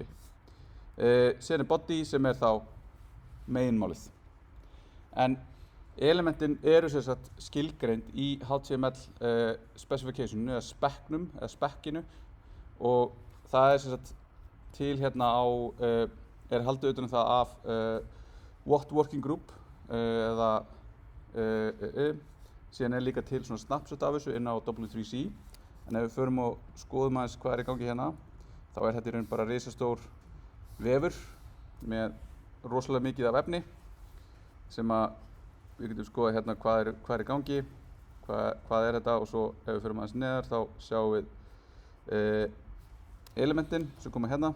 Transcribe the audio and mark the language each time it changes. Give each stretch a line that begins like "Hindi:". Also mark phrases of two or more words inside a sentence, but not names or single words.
Icelandic: Síðan er body sem er þá meginmálið. En elementin eru sem sagt skilgreind í HTML specificationinu eða spekknum eða spekkinu og það er sem sagt til hérna er haldið utan það af what working group eða síðan er líka til svona snapshot af þessu inn á W3C. En ef við förum og skoðum aðeins hvað er í gangi hérna, þá er þetta í raun bara risastór vefur með rosalega mikið af efni sem við getum skoðað hérna hvað er í gangi, hvað er þetta og svo ef við förum aðeins neðar þá sjáum við elementin sem koma hérna.